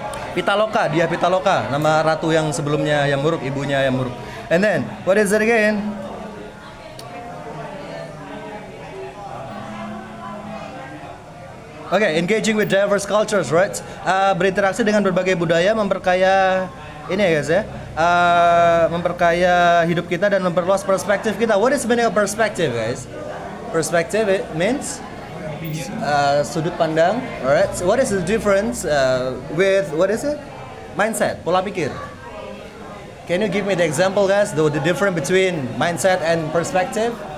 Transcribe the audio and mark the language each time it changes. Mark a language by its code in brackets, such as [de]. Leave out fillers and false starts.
[id] Pitaloka, nama ratu yang sebelumnya Hayam Wuruk, ibunya Hayam Wuruk. [en] And then, what is it again? Okay, engaging with diverse cultures, right? [id] Berinteraksi dengan berbagai budaya, memperkaya ini ya guys ya. Memperkaya hidup kita dan memperluas perspektif kita. [en] What is the meaning of perspective, guys? Perspective it means [id] sudut pandang, [en] alright. So what is the difference with what is it? Mindset, [id] pola pikir. [en] Can you give me the example, guys? The difference between mindset and perspective?